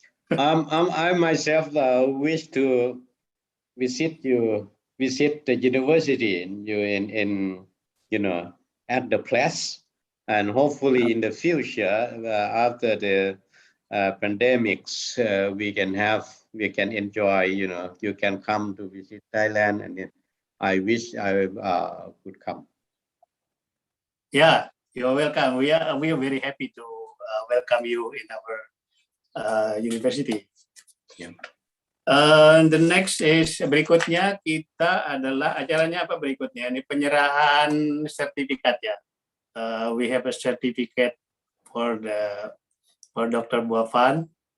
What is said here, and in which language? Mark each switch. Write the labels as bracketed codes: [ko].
[en] I myself wish to visit the university in at the place, and hopefully in the future after the pandemics we can enjoy. You can come to visit Thailand, and I wish I could come. Yeah, you're welcome. We are very happy to welcome you in our university. Yeah. The next is [id] berikutnya kita adalah acaranya apa berikutnya? Ini penyerahan sertifikat ya. [en] We have a certificate for Dr. Buafan.